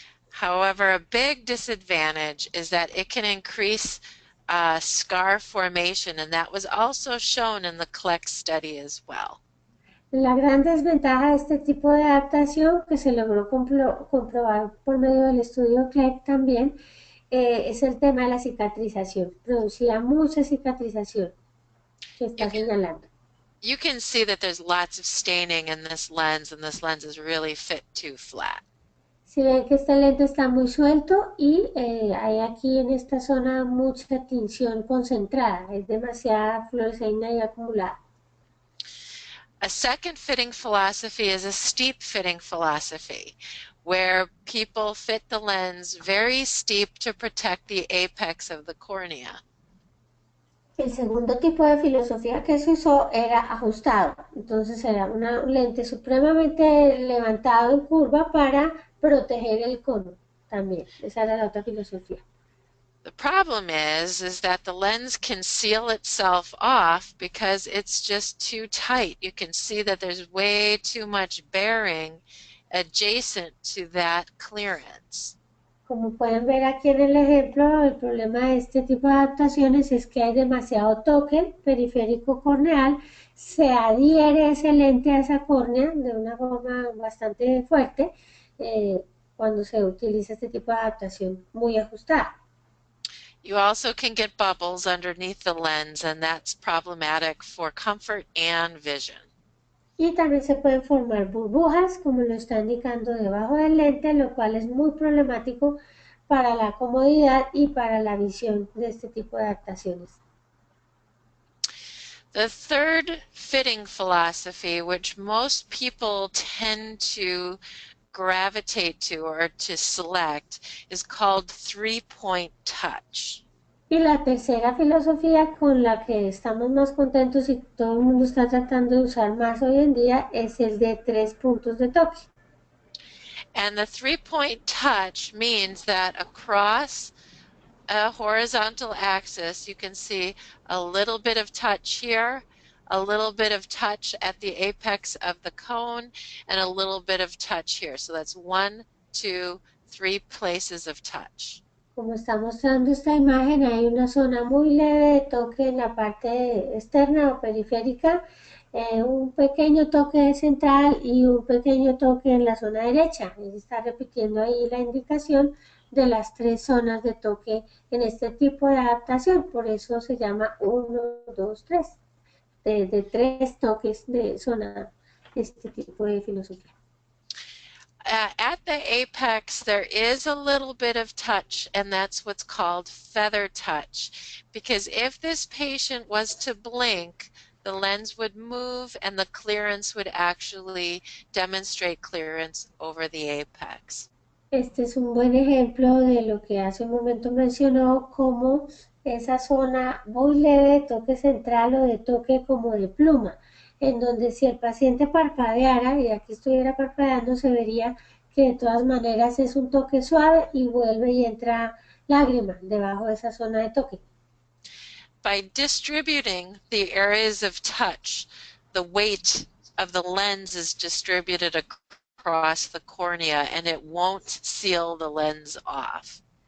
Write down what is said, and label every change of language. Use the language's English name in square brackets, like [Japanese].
[English] However, a big disadvantage is that it can increase scar formation, and that was also shown in the CLEC study as well. [Spanish] La gran desventaja de este tipo de adaptación, que se logró comprobar por medio del estudio CLEC también, es el tema de la cicatrización. Producía mucha cicatrización que está señalando. [English] You can see that there's lots of staining in this lens, and this lens is really fit too flat. [Spanish] Si ven que este lente está muy suelto y hay aquí en esta zona mucha tinción concentrada, es demasiada fluoresceína y acumulada. [English] A second fitting philosophy is a steep fitting philosophy, where people fit the lens very steep to protect the apex of the cornea. [Spanish] El segundo tipo de filosofía que se usó era ajustado, entonces era un lente supremamente levantado en curva para proteger el cono también, esa era la otra filosofía. [English] The problem is that the lens can seal itself off because it's just too tight. You can see that there's way too much bearing adjacent to that clearance. [Spanish] Como pueden ver aquí en el ejemplo, el problema de este tipo de adaptaciones es que hay demasiado toque periférico corneal, se adhiere ese lente a esa córnea de una forma bastante fuerte cuando se utiliza este tipo de adaptación muy ajustada. [English] You also can get bubbles underneath the lens, and that's problematic for comfort and vision. [Spanish] Y también se pueden formar burbujas, como lo está indicando debajo del lente, lo cual es muy problemático para la comodidad y para la visión de este tipo de adaptaciones. [English] The third fitting philosophy, which most people tend to gravitate to or to select, is called three-point touch. [Spanish] Y la tercera filosofía con la que estamos más contentos y todo el mundo está tratando de usar más hoy en día es el de 3 puntos de toque. [English] And the three-point touch means that across a horizontal axis, you can see a little bit of touch here, a little bit of touch at the apex of the cone, and a little bit of touch here. So that's 1, 2, 3 places of touch. [Spanish] Como está mostrando esta imagen, hay una zona muy leve de toque en la parte externa o periférica, un pequeño toque central y un pequeño toque en la zona derecha. Está repitiendo ahí la indicación de las 3 zonas de toque en este tipo de adaptación, por eso se llama 1, 2, 3, de 3 toques de zona, este tipo de filosofía. [English] At the apex, there is a little bit of touch, and that's what's called feather touch, because if this patient was to blink, the lens would move and the clearance would actually demonstrate clearance over the apex. [Spanish] Este es un buen ejemplo de lo que hace un momento mencionó como esa zona muy leve de toque central o de toque como de pluma. en donde si el paciente parpadeara, y aquí estuviera parpadeando, se vería que de todas maneras es un toque suave y vuelve y entra lágrima debajo de esa zona de toque. [English] By distributing the areas of touch, the weight of the lens is distributed across the cornea and it won't seal the lens off.